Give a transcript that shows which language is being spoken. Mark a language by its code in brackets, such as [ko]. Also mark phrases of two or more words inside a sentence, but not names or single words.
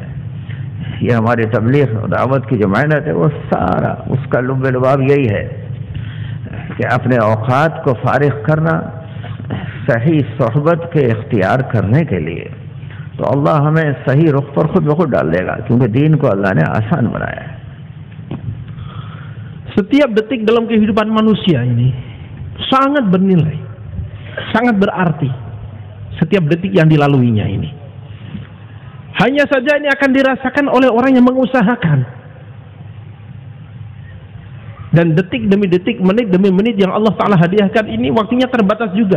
[ur] یہ ہماری تبلیغ و دعوت کی جو محنت ہے وہ سارا اس کا لب لباب یہی ہے کہ اپنے اوقات کو فارغ کرنا صحیح صحبت کے اختیار کرنے کے لیے. تو اللہ ہمیں صحیح رخ پر خود بخود ڈال دے گا، کیونکہ دین کو اللہ نے آسان بنایا ہے. [id] Setiap detik dalam kehidupan manusia ini sangat bernilai, sangat berarti. Setiap detik yang dilaluinya ini. Hanya saja ini akan dirasakan oleh orang yang mengusahakan. Dan detik demi detik, menit demi menit yang Allah Ta'ala hadiahkan ini waktunya terbatas juga.